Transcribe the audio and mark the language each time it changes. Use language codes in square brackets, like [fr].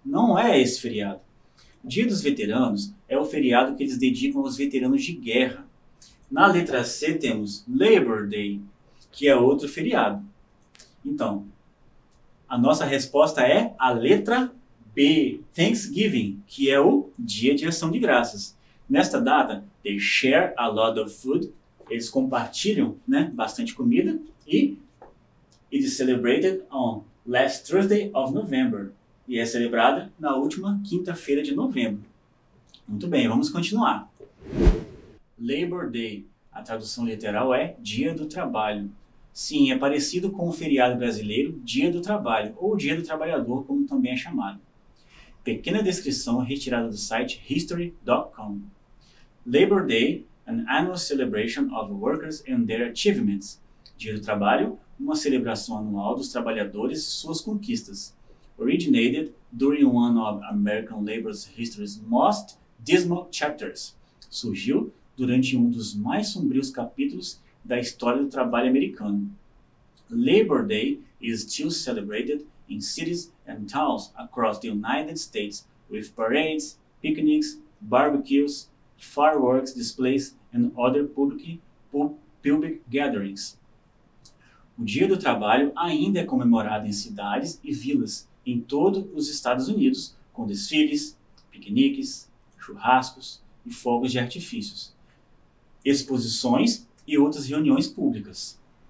[pt] Não é esse feriado. Dia dos Veteranos é o feriado que eles dedicam aos veteranos de guerra. Na letra C temos Labor Day, que é outro feriado. Então, a nossa resposta é a letra B. Thanksgiving, que é o Dia de Ação de Graças. Nesta data, [en] they share a lot of food. [pt] Eles compartilham, né, bastante comida. [en] E it is celebrated on last Thursday of November. [pt] E é celebrada na última quinta-feira de novembro. Muito bem, vamos continuar. Labor Day. A tradução literal é Dia do Trabalho. Sim, é parecido com o feriado brasileiro Dia do Trabalho, ou Dia do Trabalhador, como também é chamado. Pequena descrição retirada do site history.com. [en] Labor Day, an annual celebration of workers and their achievements. [pt] Dia do Trabalho, uma celebração anual dos trabalhadores e suas conquistas. [en] Originated during one of American labor's history's most dismal chapters. [pt] Surgiu durante um dos mais sombrios capítulos da história do trabalho americano. [en] Labor Day is still celebrated in cities and towns across the United States with parades, picnics, barbecues, fireworks displays and other public gatherings. [pt] O Dia do Trabalho ainda é comemorado em cidades e vilas em todos os Estados Unidos, com desfiles, piqueniques, churrascos e fogos de artifícios, exposições e outras reuniões públicas.